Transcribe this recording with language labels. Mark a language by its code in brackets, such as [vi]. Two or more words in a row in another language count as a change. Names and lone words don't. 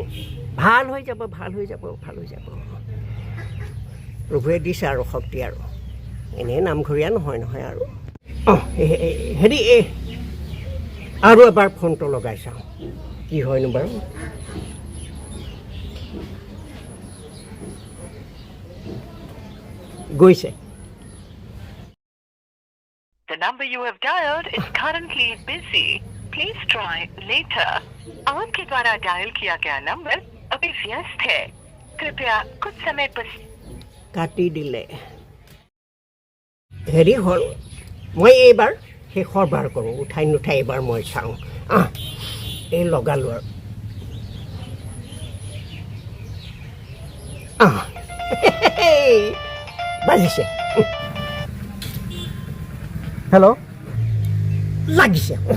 [as] ভাল হৈ যাব ভাল হৈ যাব ভাল হৈ যাব প্ৰভুৱে দিছে আৰু শক্তি আৰু এনেই নামঘৰীয়া নহয় নহয় আৰু হেৰি এই আৰু এবাৰ ফোনটো লগাই চাওঁ কি হয়নো বাৰু গৈছে [en] The number you have dialed is currently busy. Please try later. [hi] आपके द्वारा डायल किया गया नंबर अभी व्यस्त है। कृपया कुछ समय [as] কাটি দিলে হেৰি হ'ল মই এইবাৰ শেষৰবাৰ কৰোঁ উঠাই নুঠাই এইবাৰ মই চাওঁ এই লগালোঁ আৰু বাজিছে হেল্ল' লাগিছে